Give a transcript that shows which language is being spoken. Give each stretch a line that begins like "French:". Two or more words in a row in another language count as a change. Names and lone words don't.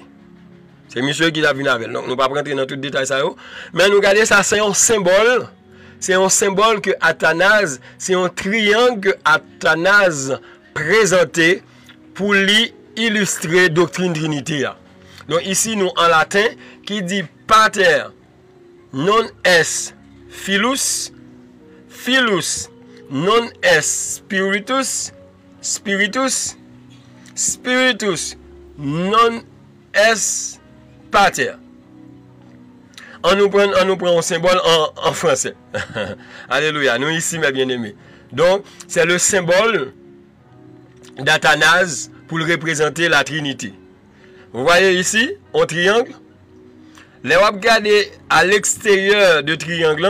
French: C'est monsieur qui l'a vu avec. Donc, nous ne pouvons pas rentrer dans tout le détail. Mais nous regardons ça, c'est un symbole. C'est un symbole que Athanase, c'est un triangle que Athanase présenté pour lui illustrer la doctrine Trinité. Donc, ici, nous en latin, qui dit
Latin: pater non est filus, filus non est spiritus, spiritus, spiritus non est pater.
French: On nous prend un symbole en français. Alléluia. Nous ici, mes bien-aimés. Donc, c'est le symbole d'Athanase pour représenter la Trinité. Vous voyez ici, un triangle. Les regardez à l'extérieur de triangle.